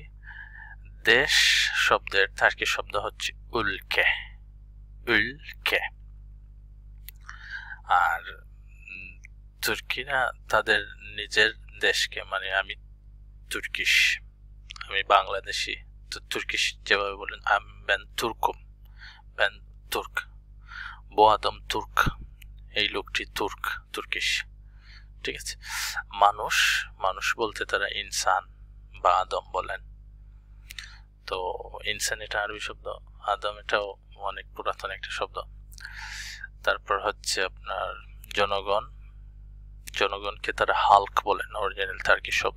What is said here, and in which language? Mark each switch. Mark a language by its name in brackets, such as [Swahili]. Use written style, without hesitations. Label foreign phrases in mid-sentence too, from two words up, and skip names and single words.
[Bangla] দেশ শব্দের টার্কি শব্দ হচ্ছে উলকে, উলকে। আর তুর্কিরা তাদের নিজের দেশকে, মানে আমি তুর্কিশ, আমি বাংলাদেশি, তো তুর্কিশ যেভাবে বলেন [Turkish] ben Turkum, ben Turk, bu adam Turk, [Bangla] এই লোকটি তুর্ক, তুর্কিশ, ঠিক আছে। মানুষ, মানুষ বলতে তারা ইনসান বা আদম বলেন। তো ইনসান এটা আরবি শব্দ, আদম এটাও অনেক পুরাতন একটা শব্দ। তারপর হচ্ছে আপনার জনগণ, জনগণকে তারা হাল্ক বলেন, অরিজিনাল টার্কি শব্দ।